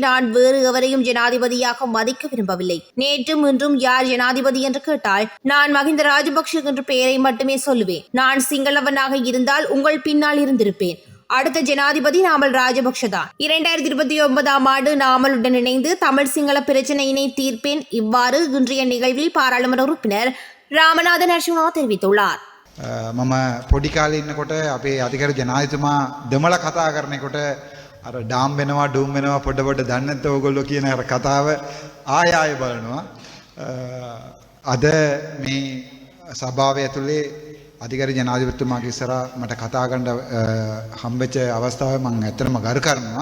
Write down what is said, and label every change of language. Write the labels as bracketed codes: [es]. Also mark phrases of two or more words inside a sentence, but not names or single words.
[ta] நான் வேறு எவரையும் ஜனாதிபதியாக மதிக்க விரும்பவில்லை. நேற்றும் இன்றும் யார் ஜனாதிபதி என்று கேட்டால் நான் மஹிந்த ராஜபக்ஷ என்ற பெயரை மட்டுமே சொல்லுவேன். நான் சிங்களவனாக இருந்தால் உங்கள் பின்னால் இருந்திருப்பேன். அடுத்த ஜனாதிபதி நாமல் ராஜபக்ஷ தான். 2029 ஆண்டு நாமலுடன் இணைந்து தமிழ் சிங்கள பிரச்சனையினை தீர்ப்பேன். இவ்வாறு இன்றைய நிகழ்வில் பாராளுமன்ற உறுப்பினர் ராமநாதன் அர்ச்சுனா தெரிவித்துள்ளார். [si] මම පොඩි කාලේ ඉන්නකොට අපේ අධිකාරි ජනාධිපතිතුමා දෙමළ කතා කරනකොට අර ඩාම් වෙනවා ඩූම් වෙනවා පොඩ පොඩ දන්නේ නැත්නම් ඕගොල්ලෝ කියන අර කතාව ආය ආය බලනවා. අද මේ සභාව ඇතුලේ අධිකාරි ජනාධිපතිතුමාගේ ඉස්සරහා මට කතා කරන්න හම්බෙච්ච අවස්ථාවේ මම ඇත්තටම ගරු කරනවා.